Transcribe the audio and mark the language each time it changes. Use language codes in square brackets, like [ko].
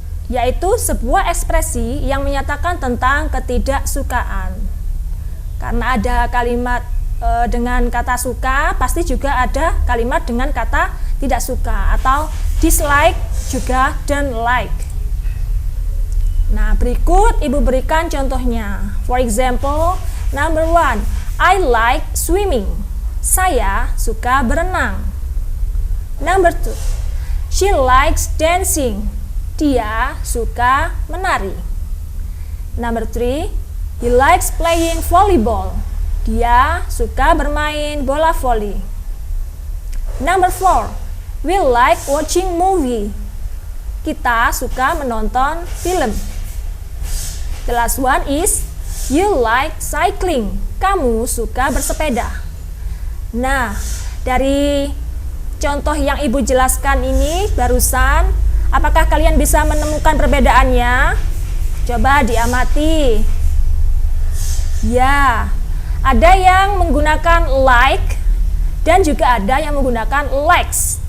[id] Yaitu sebuah ekspresi yang menyatakan tentang ketidaksukaan. Karena ada kalimat dengan kata suka, pasti juga ada kalimat dengan kata tidak suka atau dislike juga don't like. Nah, berikut Ibu berikan contohnya. [en] For example, number 1, I like swimming. [id] Saya suka berenang. [en] Number 2, she likes dancing. [id] Dia suka menari. [en] Number 3, he likes playing volleyball. [id] Dia suka bermain bola voli. [en] Number 4, we like watching movie. [id] Kita suka menonton film. [en] The last one is you like cycling. [id] Kamu suka bersepeda. Nah, dari contoh yang Ibu jelaskan ini barusan, apakah kalian bisa menemukan perbedaannya? Coba diamati. Ya, ada yang menggunakan like dan juga ada yang menggunakan likes.